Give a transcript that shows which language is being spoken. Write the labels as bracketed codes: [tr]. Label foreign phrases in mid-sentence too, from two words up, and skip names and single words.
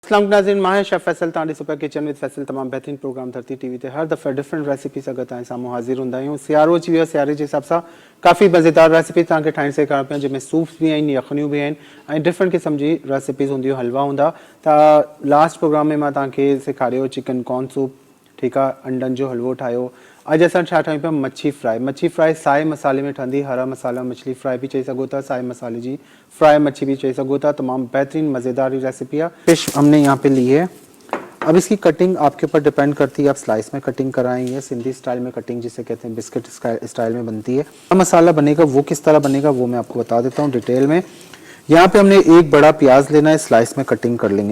[sd] अस्सलाम नाज़रीन, मां शेफ़ फैसल तांडी सुपर किचन विद फैसल तमाम बेहतरीन प्रोग्राम धरती टीवी ते हर दफ़ा [en] different recipe [sd] सां गॾु तव्हां साम्हूं हाज़िर हूंदा आहियूं। सियारो अची वियो आहे, सियारे जे हिसाब सां काफ़ी मज़ेदार रेसिपी तव्हांखे ठाहिण सेखारण पिया, जंहिंमें सूप्स बि आहिनि, यखनियूं बि आहिनि ऐं डिफरेंट क़िस्म जी रेसिपीज़ हूंदियूं, हलवा हूंदा। त लास्ट प्रोग्राम में मां तव्हांखे सेखारियो [en] chicken corn soup, [sd] ठीकु आहे, अंडनि जो हलवो ठाहियो। अॼु असां छा ठाहियूं पिया, मच्छी फ्राई। मच्छी फ्राई साए मसाले में ठहंदी, हरा मसाला मछली फ्राई भी चई सघो था, साए मसाले जी फ्राई मच्छी भी चई सघो था। तमाम बेहतरीन मज़ेदार रेसिपी है। [ur] فش ہم نے یہاں پہ لی ہے. اب اس کی کٹنگ آپ کے اوپر ڈیپینڈ کرتی ہے، آپ سلائس میں کٹنگ کرائیں گے، سندھی سٹائل میں کٹنگ جسے کہتے ہیں بسکٹ سٹائل میں بنتی ہے. مسالہ بنے گا وہ کس طرح بنے گا وہ میں آپ کو بتا دیتا ہوں ڈیٹیل میں. یہاں پہ ہم نے ایک بڑا پیاز لینا ہے، سلائس میں کٹنگ کر لیں گے.